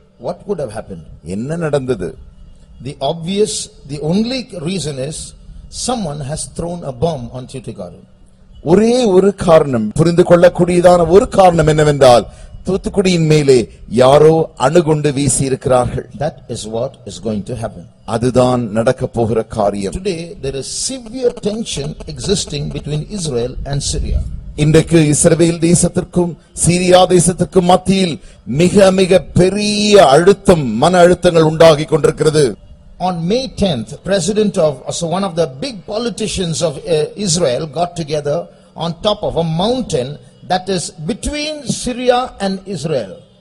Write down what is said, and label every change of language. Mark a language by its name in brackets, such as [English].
[English] What would have happened? [Tamil] என்ன நடந்தது? [English] The only reason is someone has thrown a bomb on Tuticorin. [Tamil] ஒரே ஒரு காரணம், புரிந்து கொள்ளக்கூடியதான ஒரு காரணம் என்னவென்றால் தூத்துக்குடியின் மேலே யாரோ அணுகுண்டு வீசி இருக்கிறார்கள். [English] That is what is going to happen. [Tamil] அதுதான் நடக்க போகிற காரியம். [English] Today there is severe tension existing between Israel and Syria. [Tamil] இன்றைக்கு இஸ்ரவேல் தேசத்திற்கும் சீரியா தேசத்திற்கும் மத்தியில் மிக மிக பெரிய அழுத்தம், மன அழுத்தங்கள் உண்டாகி கொண்டிருக்கிறது. [English] On May 10th, one of the big politicians of Israel got together on top of a mountain that is between Syria and Israel.